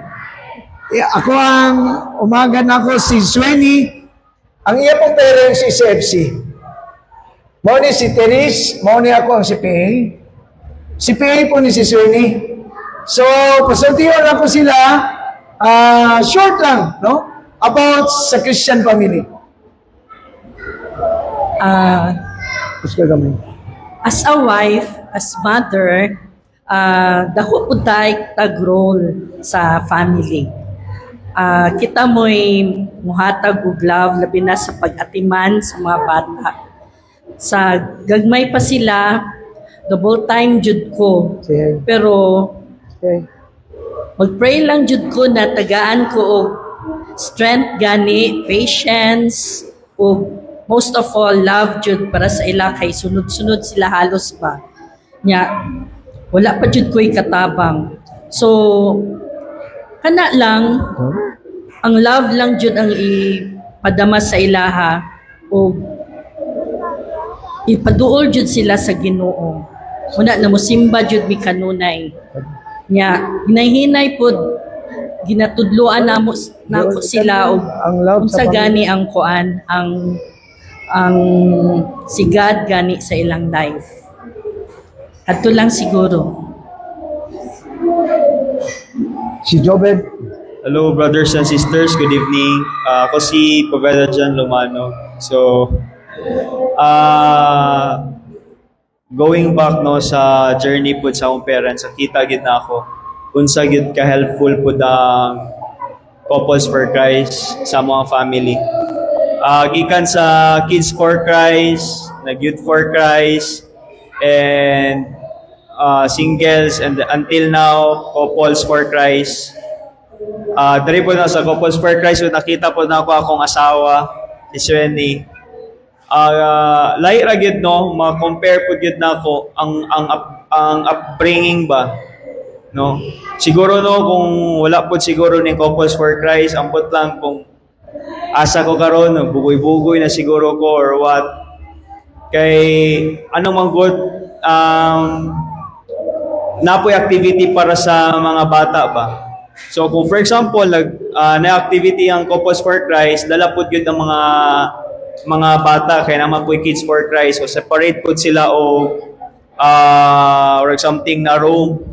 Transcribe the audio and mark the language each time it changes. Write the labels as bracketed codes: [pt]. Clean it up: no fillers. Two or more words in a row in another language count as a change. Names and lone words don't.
[ceb] Ako ang umaga na ko si Swenny. Ang iya pong parents si FC. Mauni si Teres, mauni ako ang si PA. Si PA po ni si Swenny. So, pasultiyon ako sila, short lang, no? About sa [en] Christian family. As a wife, as mother, [ceb] dako po tayo tag-role sa family. Kita mo'y muhatag og love, labi na sa pag-atiman sa mga bata. Sa gagmay pa sila, double time jud ko. Pero mag-pray lang jud ko na tagaan ko og strength gani, patience, o [en] most of all, [ceb] love jud para sa ila kay sunod-sunod sila halos ba. Nya, wala pa jud ko'y katabang. So, kana lang, ang love lang jud ang ipadama sa ilaha o ipaduol jud sila sa Ginoo. Muna na musimba jud mi kanunay. Nya, hinay-hinay pod ginatudloan namo sila og unsa gani ang kuan ang sigad gani sa ilang life. Ato lang siguro. Si Jobed. [en] Hello brothers and sisters, good evening. [ceb] Ako si Poveda Jan Lumano. So, [en] going back [ceb] no sa journey po sa akong parents, kita gid na ako unsa gid ka helpful po ang Couples for Christ sa mga family. Gikan sa Kids for Christ, nag-Youth for Christ, and singles, and until now, Couples for Christ. Dari po na sa Couples for Christ, nakita po na ako akong asawa, si Swenny. Lahi ra gyud no, ma-compare po gyud na ako ang upbringing ba, no? Siguro no, kung wala po siguro ni Couples for Christ, ambot lang kung asa ko karon, bugoy-bugoy na siguro ko [en] or what. [ceb] Kay ano man good, napoy activity para sa mga bata ba. So kung [en] for example, [ceb] na-activity ang Couples for Christ, [tl] dala po yun ng mga bata, kaya naman po [ceb] Kids for Christ, o separate po sila [en] or something [ceb] na room.